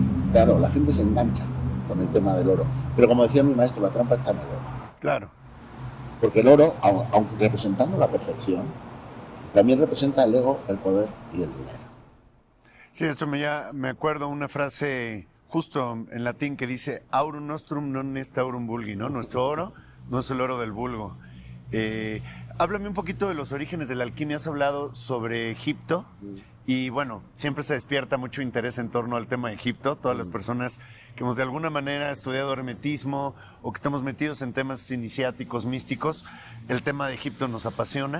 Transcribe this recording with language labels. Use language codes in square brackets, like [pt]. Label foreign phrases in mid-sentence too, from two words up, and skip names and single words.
[es] Claro, la gente se engancha con el tema del oro. Pero como decía mi maestro, la trampa está en el oro. Claro. Porque el oro, aunque representando la perfección, también representa el ego, el poder y el dinero. Sí, esto me acuerdo una frase justo en latín que dice [la] aurum nostrum non est aurum vulgi, [es] ¿no? Nuestro oro no es el oro del vulgo. Háblame un poquito de los orígenes de la alquimia. Has hablado sobre Egipto y bueno, siempre se despierta mucho interés en torno al tema de Egipto. Todas las personas que hemos de alguna manera estudiado hermetismo o que estamos metidos en temas iniciáticos, místicos, el tema de Egipto nos apasiona.